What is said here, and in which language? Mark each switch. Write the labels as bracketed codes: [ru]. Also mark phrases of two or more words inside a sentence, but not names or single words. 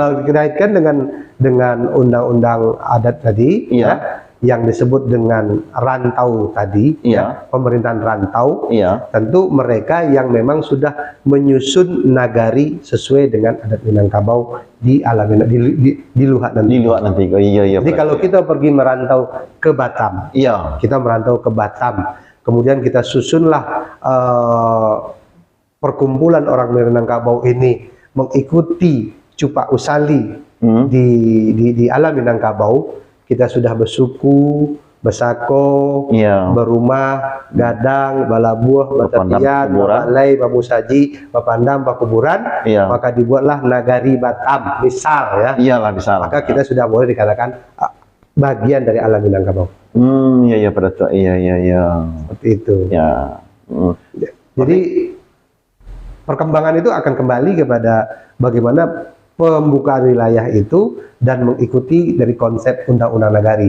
[id] Kalau kita kaitkan dengan undang-undang adat tadi, ya, yang disebut dengan rantau tadi, ya, pemerintahan rantau, tentu mereka yang memang sudah menyusun nagari sesuai dengan adat Minangkabau di alam di Luhak nanti. Di Luhak nanti. Iya. Jadi kalau kita pergi merantau ke Batam, kita merantau ke Batam, kemudian kita susunlah perkumpulan orang Minangkabau ini mengikuti Cupak Usali di alam Minangkabau. [min] Kita sudah bersuku, bersako, berumah, gadang, balabuah, batatian, balai, bamusaji, bapandam, bakuburan, [id] maka dibuatlah nagari Batam, misal ya. Iyalah, misal. Maka kita sudah boleh dikatakan bagian dari alam Minangkabau. Iya pada tua. Iya. Seperti itu. Ya. Jadi perkembangan itu akan kembali kepada bagaimana pembukaan wilayah itu dan mengikuti dari konsep undang-undang nagari.